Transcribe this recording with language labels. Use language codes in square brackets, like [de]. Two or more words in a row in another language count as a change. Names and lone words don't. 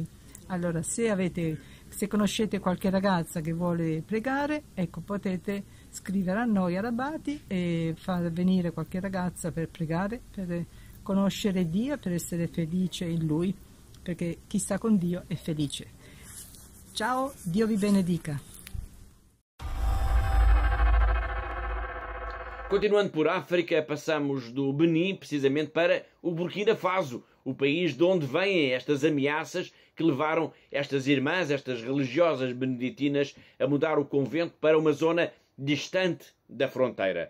[it] Allora se conoscete qualche ragazza che vuole pregare, ecco, potete scrivere a noi a Rabati e far venire qualche ragazza per pregare, per conoscere Dio, per essere felice in Lui, perché chi sta con Dio è felice. Ciao, Dio vi benedica. [pt] Continuando por África, passamos do Benin precisamente para o Burkina Faso, o país de onde vêm estas ameaças que levaram estas irmãs, estas religiosas beneditinas, a mudar o convento para uma zona distante da fronteira.